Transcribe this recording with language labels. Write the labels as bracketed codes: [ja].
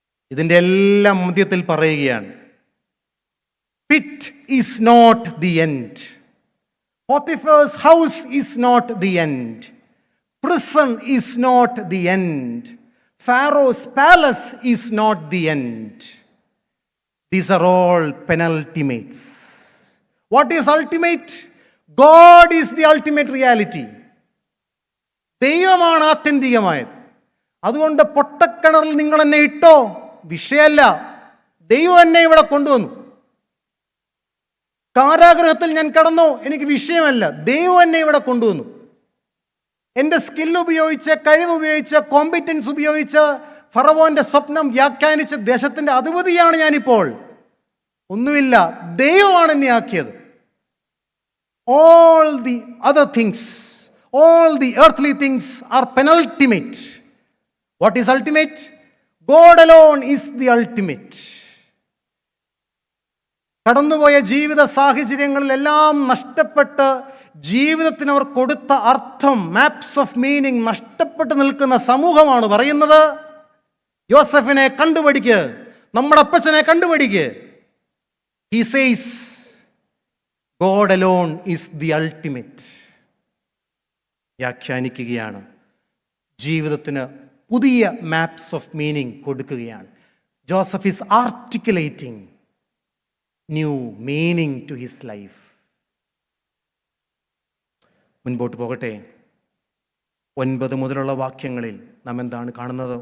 [ml] ഇതിൻ്റെ എല്ലാം മധ്യത്തിൽ പറയുകയാണ്, [en] Pit is not the end, Potiphar's house is not the end, prison is not the end, Pharaoh's palace is not the end. These are all penultimates. What is ultimate? God is the ultimate reality. [ml] ദൈവമാണ് ആത്യന്തികമായത്. അതുകൊണ്ട് പൊട്ടക്കിണറിൽ നിങ്ങൾ എന്നെ ഇട്ടോ വിഷയമല്ല, ദൈവം എന്നെ ഇവിടെ കൊണ്ടുവന്നു. കാരാഗ്രഹത്തിൽ ഞാൻ കടന്നു, എനിക്ക് വിഷയമല്ല, ദൈവം എന്നെ ഇവിടെ കൊണ്ടുവന്നു. എൻ്റെ സ്കിൽ ഉപയോഗിച്ച്, കഴിവ് ഉപയോഗിച്ച്, കോമ്പിറ്റൻസ് ഉപയോഗിച്ച് ഫറവോന്റെ സ്വപ്നം വ്യാഖ്യാനിച്ച ദേശത്തിൻ്റെ അധിപതിയാണ് ഞാനിപ്പോൾ. ഒന്നുമില്ല, ദൈവമാണ് എന്നെ ആക്കിയത്. [en] All the other things, all the earthly things are penultimate. What is ultimate? God alone is the ultimate. [ml] കടന്നുപോയ ജീവിത സാഹചര്യങ്ങളിലെല്ലാം നഷ്ടപ്പെട്ട് ജീവിതത്തിന് അവർ കൊടുത്ത അർത്ഥം, മാപ്സ് ഓഫ് മീനിങ് നഷ്ടപ്പെട്ട് നിൽക്കുന്ന സമൂഹമാണ് പറയുന്നത്, യോസഫിനെ കണ്ടുപിടിക്ക്, നമ്മുടെ അപ്പച്ചനെ കണ്ടുപിടിക്ക്. [en] He says, God alone is the ultimate. [ml] വ്യാഖ്യാനിക്കുകയാണ്. ജീവിതത്തിന് പുതിയ മാപ്സ് ഓഫ് മീനിങ് കൊടുക്കുകയാണ്. [en] Joseph is articulating new meaning to his life. [ml] മുൻപോട്ട് പോകട്ടെ. 9 മുതലുള്ള വാക്യങ്ങളിൽ നാം എന്താണ് കാണുന്നത്?